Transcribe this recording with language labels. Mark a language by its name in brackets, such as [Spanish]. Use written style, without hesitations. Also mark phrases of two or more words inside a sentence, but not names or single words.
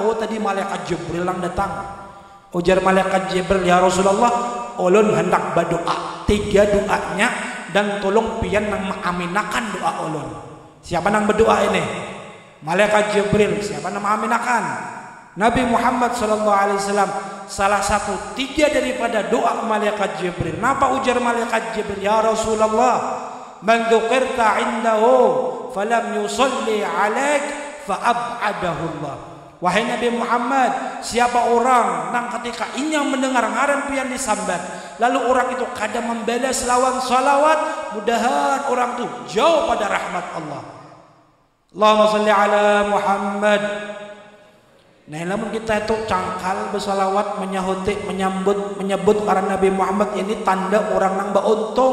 [Banjar] Oh tadi malaikat Jibril lang datang. Ujar malaikat Jibril [Arabic] يا رسول الله, [Banjar] ulun hendak berdoa 3 doanya dan tolong pian nang mengaminakan doa ulun. Siapa nang berdoa ini? Malaikat Jibril. Siapa nang mengaminakan? Nabi Muhammad [Arabic] صلى الله عليه وسلم. [Banjar] Salah satu 3 daripada doa malaikat Jibril. Napa ujar malaikat Jibril? [Arabic] يا رسول الله، من ذكرت عنده فلم يصل عليك فأبعده الله. [Banjar] Wahai Nabi Muhammad, siapa orang yang ketika inya mendengar ngaran pian disambat, lalu orang itu kada membalas lawan salawat, mudahan orang itu jauh pada rahmat Allah. [Arabic] اللهم صل على محمد. [Banjar] Nah, namun kita itu cangkal bersalawat, menyebut para Nabi Muhammad, ini tanda orang nang beruntung.